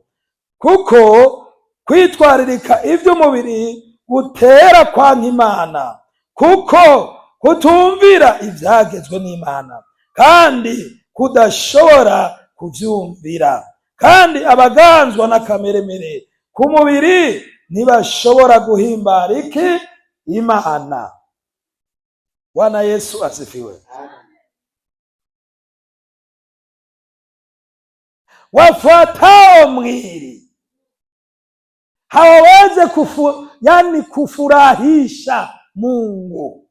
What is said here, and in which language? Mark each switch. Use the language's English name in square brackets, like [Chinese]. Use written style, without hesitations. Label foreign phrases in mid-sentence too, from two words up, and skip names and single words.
[Rundi] Kuko kwitwaririka iby'umubiri gutera kwanka Imana, kuko kutumvira ibyagezwe n'Imana kandi kudashobora kubyumvira. Kandi abaganzwa n'akameremere ku mubiri ntibashobora guhimbara iki? Imana. [Swahili] Bwana Yesu asifiwe. Wafuatao mwili hawaweze kufurahisha Mungu.